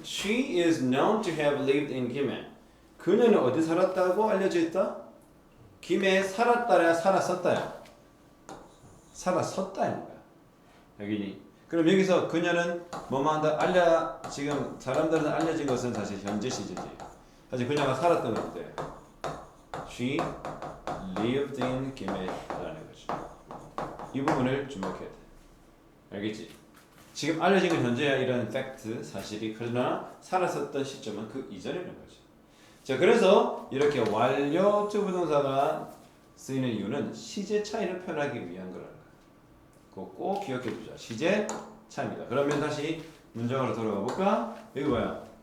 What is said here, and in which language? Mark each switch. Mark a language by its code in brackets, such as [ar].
[en] She is known to have lived in 김해. [ko] 그녀는 어디 살았다고 알려져 있다? 김해에 살았다야 살았었다야? 살았었다는 거야. 여기니. 그럼 여기서 그녀는 뭐만 한다? 지금 사람들은 알려진 것은 사실 현재 시제지. 사실 그녀가 살았던 건데. [en] She lived in [ko] 김해라는 거죠. 이 부분을 주목해야 돼. 알겠지? 지금 알려진 건 현재야 이런 팩트 사실이 그러나 살았었던 시점은 그 이전이라는 거죠. 자, 그래서 이렇게 완료 to 부동사가 쓰이는 이유는 시제 차이를 표현하기 위한 거라는 거예요. 그거 꼭 기억해 두자. 시제 차이입니다. 그러면 다시 문장으로 돌아가 볼까? 여기 뭐야?